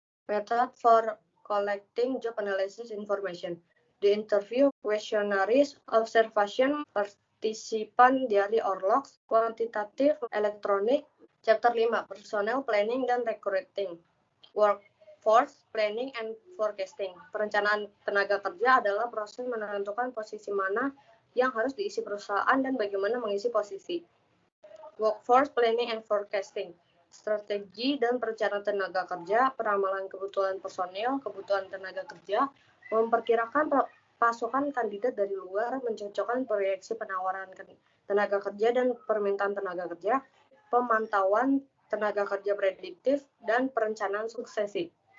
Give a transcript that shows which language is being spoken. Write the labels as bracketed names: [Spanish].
[English] Method for collecting job analysis information. The interview, questionnaires, observation, partisipan diary or logs, quantitative, electronic. Chapter 5, Personnel Planning [Indonesian] dan [English] Recruiting. Workforce Planning and Forecasting. [Indonesian] Perencanaan tenaga kerja adalah proses menentukan posisi mana yang harus diisi perusahaan dan bagaimana mengisi posisi. [English] Workforce Planning and Forecasting. [Indonesian] Strategi dan perencanaan tenaga kerja, peramalan kebutuhan personel, kebutuhan tenaga kerja, memperkirakan pasokan kandidat dari luar, mencocokkan proyeksi penawaran tenaga kerja dan permintaan tenaga kerja, pemantauan tenaga kerja prediktif, dan perencanaan suksesi.